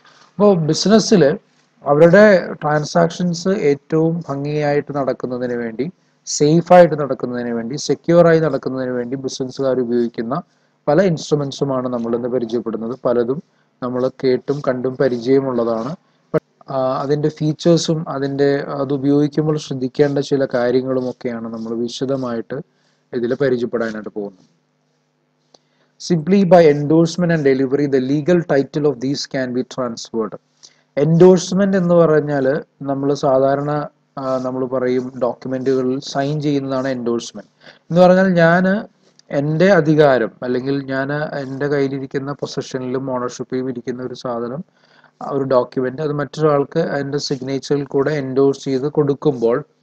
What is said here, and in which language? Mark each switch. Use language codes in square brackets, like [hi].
[ml] അപ്പോൾ ബിസിനസ്സിൽ അവരുടെ ട്രാൻസാക്ഷൻസ് ഏറ്റവും ഭംഗിയായിട്ട് നടക്കുന്നതിന് വേണ്ടി, സേഫായിട്ട് നടക്കുന്നതിന് വേണ്ടി, സെക്യൂറായി നടക്കുന്നതിന് വേണ്ടി ബിസിനസ്സുകാർ ഉപയോഗിക്കുന്ന പല ഇൻസ്ട്രുമെൻസുമാണ് നമ്മളിന്ന് പരിചയപ്പെടുന്നത്. പലതും നമ്മൾ കേട്ടും കണ്ടും പരിചയമുള്ളതാണ്. അതിൻ്റെ ഫീച്ചേഴ്സും അത് ഉപയോഗിക്കുമ്പോൾ ശ്രദ്ധിക്കേണ്ട ചില കാര്യങ്ങളുമൊക്കെയാണ് നമ്മൾ വിശദമായിട്ട് ഇതിൽ പരിചയപ്പെടാനായിട്ട് പോകുന്നത്. [en] Simply by endorsement and delivery, the legal title of these can be transferred. [ml] Endorsement എന്ന് പറഞ്ഞാൽ നമ്മൾ സാധാരണ നമ്മൾ പറയും ഡോക്യുമെന്റുകളിൽ സൈൻ ചെയ്യുന്നതാണ് എൻഡോഴ്സ്മെന്റ് എന്ന് പറഞ്ഞാൽ, ഞാൻ എൻ്റെ അധികാരം അല്ലെങ്കിൽ ഞാൻ എൻ്റെ കയ്യിലിരിക്കുന്ന പൊസഷനിലും ഓണർഷിപ്പിലും ഇരിക്കുന്ന ഒരു സാധനം, ഒരു ഡോക്യുമെന്റ്, അത് മറ്റൊരാൾക്ക് അതിൻ്റെ സിഗ്നേച്ചറിൽ കൂടെ എൻഡോഴ്സ് ചെയ്ത് കൊടുക്കുമ്പോൾ,